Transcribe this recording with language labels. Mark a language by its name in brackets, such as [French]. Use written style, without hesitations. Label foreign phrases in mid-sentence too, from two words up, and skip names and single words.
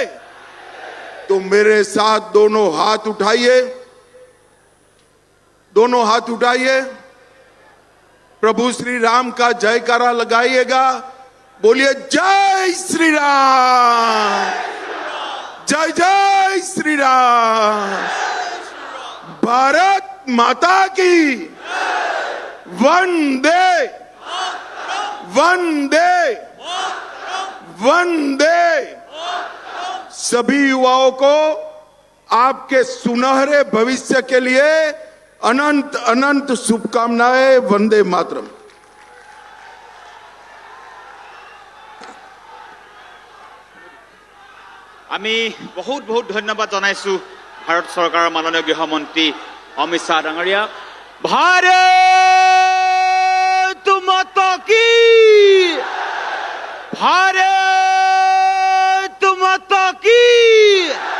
[Hindi] तो मेरे साथ दोनों हाथ उठाइए, दोनों हाथ उठाइए, प्रभु श्री राम का जयकारा लगाइएगा, बोलिए जय श्री राम, जय जय श्री राम, भारत माता की वंदे वंदे वंदे। सभी युवाओं को आपके सुनहरे भविष्य के लिए अनंत अनंत शुभकामनाएं। वंदे मातरम। [Assamese] আমি বহুত বহুত ধন্যবাদ জানাইছো ভাৰত চৰকাৰৰ মাননীয় গৃহমন্ত্ৰী অমিত শাহ ডাঙৰীয়া। [Hindi] भारत माता की, भारत माता की।